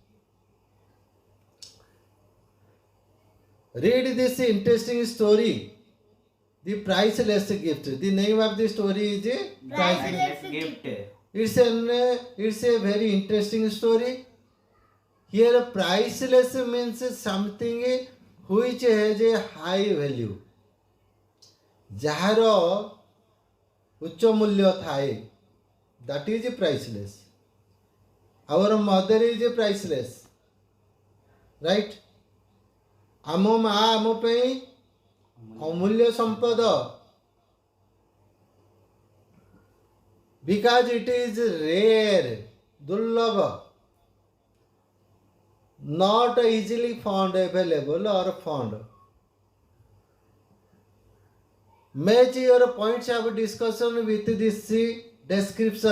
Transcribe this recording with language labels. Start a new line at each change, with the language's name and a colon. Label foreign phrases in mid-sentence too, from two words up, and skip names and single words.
English: Read this interesting story, The Priceless Gift. The name of the story is Priceless gift. It's a very interesting story. Here, priceless means something which has a high value.
Odia: ଯାହାର ଉଚ୍ଚ ମୂଲ୍ୟ ଥାଏ,
English: that is priceless. Our mother is priceless, right?
Odia: ଆମ ମା ଆମ ପାଇଁ ଅମୂଲ୍ୟ ସମ୍ପଦ,
English: because it is rare, ଦୁର୍ଲଭ, not easily found, available or found. Match your points of discussion with this description.